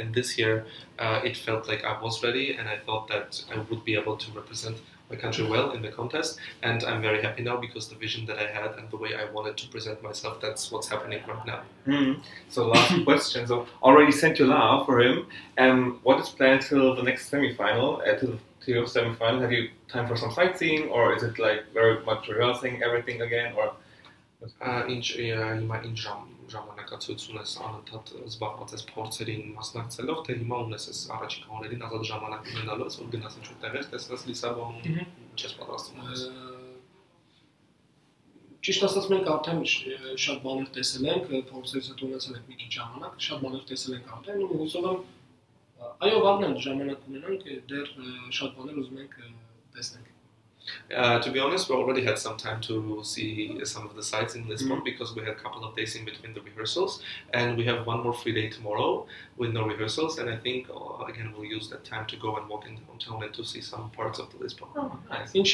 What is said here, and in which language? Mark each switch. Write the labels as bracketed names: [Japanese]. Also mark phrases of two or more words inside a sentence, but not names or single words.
[English] And this year, it felt like I was ready, and I thought that I would be able to represent my country well in the contest, and I'm very happy now because the vision that I had and the way I wanted to present myself, that's what's happening right now. So last question, so already sent your love for him, and what is planned till the next semi-final, to your semi-final? Have you time for some sightseeing, or is it like very much rehearsing everything again, or? [Armenian] Ժամանակացույցում ես անընդհատ զբաղված ես փորձերին մասնակցելով, թե հիմա ունես ես առաջիկա օրերին ազատ ժամանակ ունենալու, որ գնաս ինչ-որ տեղեր, տեսնես Լիսաբոնում, ինչ ես պատրաստվում ես։ Ճիշտ ասած, մենք արդեն շատ բաներ տեսել ենք, փորձերից հետո ունեցել ենք մի քիչ ժամանակ, շատ բաներ տեսել ենք արդեն, ու հուսով եմ, այո, վաղն ժամանակ ունենանք, դեռ շատ բաներ ուզում ենք տեսնենք։ [English] To be honest, we already had some time to see some of the sites in Lisbon because we had a couple of days in between the rehearsals, and we have one more free day tomorrow with no rehearsals, and I think again we'll use that time to go and walk in downtown and to see some parts of the Lisbon. Nice.